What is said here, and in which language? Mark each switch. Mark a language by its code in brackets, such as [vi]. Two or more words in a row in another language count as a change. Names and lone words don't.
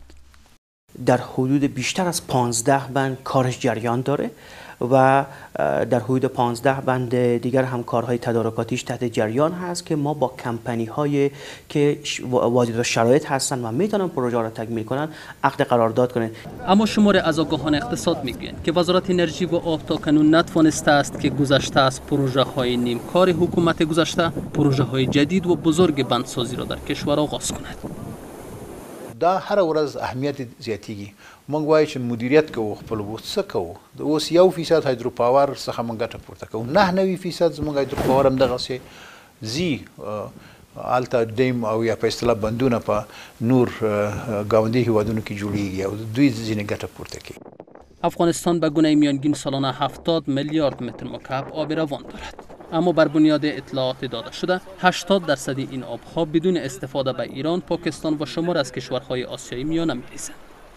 [fa] در حدود بیشتر از 15 بند کارش جریان داره و در حدود 15 بند دیگر هم کارهای تدارکاتیش تحت جریان هست که ما با کمپانی های که واجد شرایط هستند و میتونن پروژه را تکمیل کنن عقد قرارداد کنند. اما شمار از آگاهان اقتصاد میگویند که وزارت انرژی و آب تاکنون نتوانسته است که گذشته از پروژه های نیمکار حکومت گذشته پروژه های جدید و بزرگ بندسازی را در کشور آغاز کند. [ps] دا هر ورځ اهمیت زیاتیږي. موږ وایو چې مدیریت کوو خپل څه کوو. اوس 1% [en] hydro power [ps] څخه موږ ګټه پورته کوو. 99% زموږ [en] hydro power [ps] هم دغسې زی هلته ډیم او یا په اصطلاح بندونه په نور ګاونډي هیوادونو کې جوړیږي او دوی ځینې ګټه پورته کوي. [fa] افغانستان به گونه میانگین سالانه 70 میلیارد متر مکعب آب روان دارد. اما بر بنیاد اطلاعات داده شده 80% این آبها بدون استفاده به ایران، پاکستان و شمار از کشورهای آسیایی میانه می‌رسند.